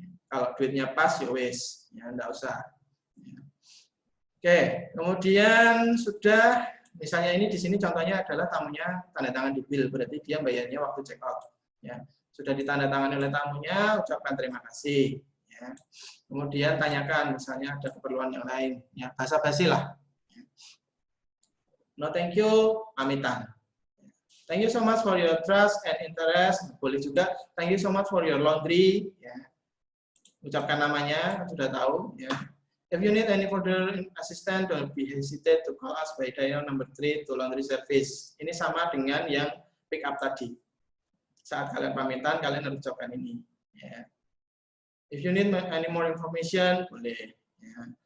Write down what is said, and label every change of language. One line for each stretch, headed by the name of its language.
Indonesian: Kalau duitnya pas, ya wes, ya enggak usah. Oke, kemudian sudah, misalnya ini di sini contohnya adalah tamunya tanda tangan di bill, berarti dia bayarnya waktu check out. Ya, sudah ditandatangani oleh tamunya, ucapkan terima kasih. Ya. Kemudian tanyakan, misalnya ada keperluan yang lain, ya basa-basi lah.
English: No thank you,
Indonesian: pamitan.
English: Thank you so much for your trust and interest.
Indonesian: Boleh juga,
English: thank you so much for your laundry. Ya.
Indonesian: Ucapkan namanya, sudah tahu. Ya.
English: If you need any further assistance, don't be hesitate to call us by dial number 3 to laundry service.
Indonesian: Ini sama dengan yang pick up tadi. Saat kalian pamitan, kalian harus ucapkan ini. Ya.
English: If you need any more information,
Indonesian: boleh. Ya.